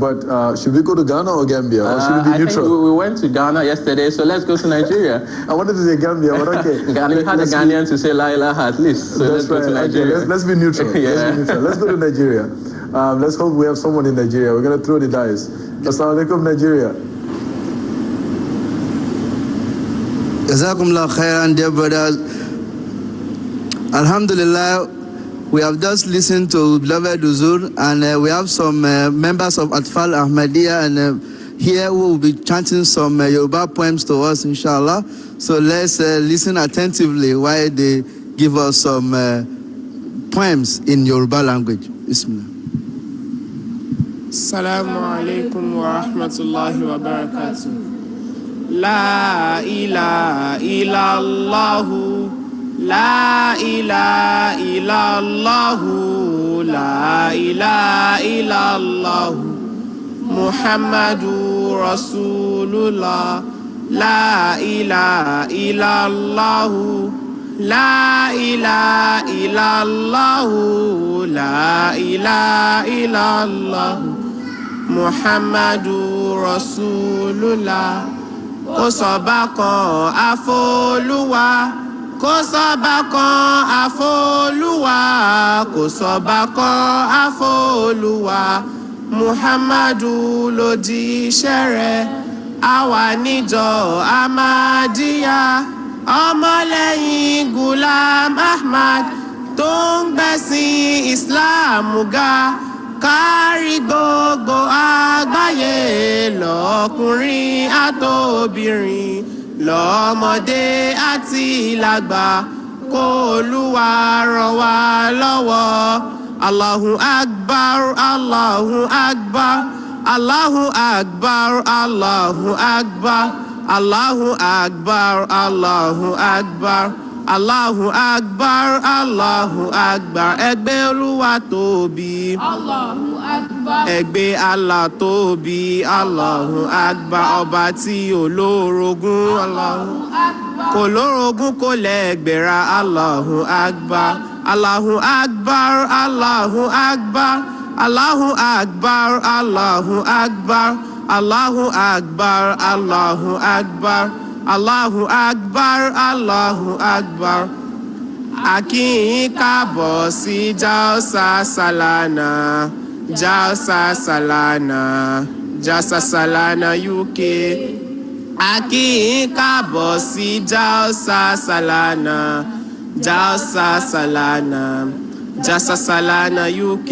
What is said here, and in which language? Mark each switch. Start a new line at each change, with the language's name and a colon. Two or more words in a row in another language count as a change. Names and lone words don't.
English: But should we go to Ghana or Gambia? Or should we be neutral? I think we went to Ghana yesterday, so let's go to Nigeria. I wanted to say Gambia, but okay. Ghana, we had a Ghanaian to say
Arabic: لا إله
English: at least, so let's go to Nigeria. Okay, let's be neutral. Let's go to Nigeria. Let's hope we have someone in Nigeria. We're going to throw the dice.
Arabic: السلام عليكم, Nigeria. جزاكم الله خيرا,
English: dear brothers. Alhamdulillah, we have just listened to beloved Huzur, and we have some members of Atfal Ahmadiyya and here who will be chanting some Yoruba poems to us, inshallah. So let's listen attentively while they give us some poems in Yoruba language. Bismillah.
Arabic: السلام عليكم ورحمة الله وبركاته. لا إله إلا الله. لا إله إلا الله. لا إله إلا الله. محمد رسول الله. لا إله إلا الله. لا إله إلا الله. لا إله إلا الله. محمد رسول الله.
Yoruba: Kò sọ́ba kan àf'Olúwa. Kò sọ́ba kan àf'Olúwa. Kò sọ́ba kan àf'Olúwa. Muhammadu lòjíṣẹ́ rẹ̀. Àwa níjọ Ahmadiyya. Ọmọlẹ́yìn Gulam Ahmad tó ń gbẹ̀sìn Islam ga. Kárí gbogbo àgbáyé lọ́kùnrin àtobìnrin lọ́mọdé àti lágbà kó Olúwa ràn wá lọ́wọ́.
Arabic: الله أكبر الله أكبر الله أكبر الله أكبر الله أكبر الله أكبر الله أكبر الله أكبر.
Yoruba: Ẹgbẹ́ Olúwa tóbi.
Arabic: الله أكبر.
Yoruba: Ẹgbẹ́ Allah tóbi.
Arabic: الله أكبر.
Yoruba: Ọba tí olórogún.
Arabic: الله أكبر.
Yoruba: Kò lórogún kò lẹ́gbẹ̀ra.
Arabic: الله أكبر. الله أكبر الله أكبر الله أكبر الله أكبر الله أكبر الله أكبر الله أكبر الله أكبر.
Yoruba: A kí yín káàbọ̀ sí Jalsa Salana, Jalsa Salana, Jalsa Salana UK. A kí yín káàbọ̀ sí Jalsa Salana, Jalsa Salana, Jalsa Salana UK.